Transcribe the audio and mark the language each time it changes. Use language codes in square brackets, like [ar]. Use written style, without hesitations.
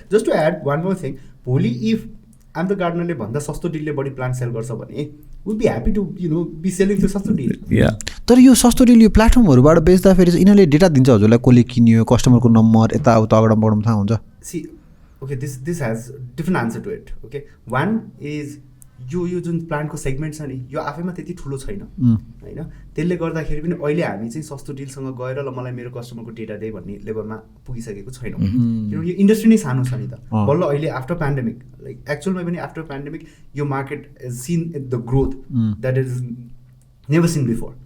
[en] just to add one more thing, [ne] भोलि [en] if [ne] I'm the गार्डनरले भन्दा सस्तो डिलले बढी प्लान्ट सेल गर्छ भने [en] Would be happy to be selling to सस्तो deal. [ne] तर यो सस्तो डिल यो प्लेटफर्महरूबाट बेच्दाखेरि चाहिँ यिनीहरूले डेटा दिन्छ हजुरलाई कसले किन्यो, कस्टमरको नम्बर यताउता अगाडि थाहा हुन्छ। [en] See okay this has different answer to it. Okay one is [ne] यो जुन प्लान्टको सेगमेन्ट छ नि यो आफैमा त्यति ठुलो छैन होइन, त्यसले गर्दाखेरि पनि अहिले हामी चाहिँ सस्तो डिलसँग गएर ल मलाई मेरो कस्टमरको डेटा दे भन्ने लेभलमा पुगिसकेको छैनौँ, किनभने यो इन्डस्ट्री नै सानो छ नि त। बल्ल अहिले [en] after pandemic like [ne] एक्चुअलमा पनि [en] After pandemic यो market is seen the growth that is never seen before.